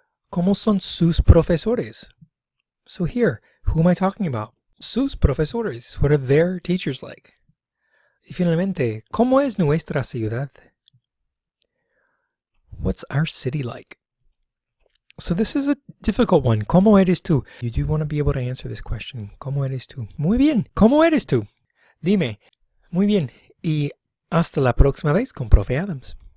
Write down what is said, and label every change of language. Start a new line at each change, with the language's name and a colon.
Spanish: ¿Cómo son sus profesores?
English: So here, who am I talking about?
Spanish: Sus profesores.
English: What are their teachers like?
Spanish: Y finalmente, ¿cómo es nuestra ciudad?
English: What's our city like? So this is a difficult one.
Spanish: ¿Cómo eres tú?
English: You do want to be able to answer this question.
Spanish: ¿Cómo eres tú? Muy bien. ¿Cómo eres tú? Dime. Muy bien. Y hasta la próxima vez con Profe Adams.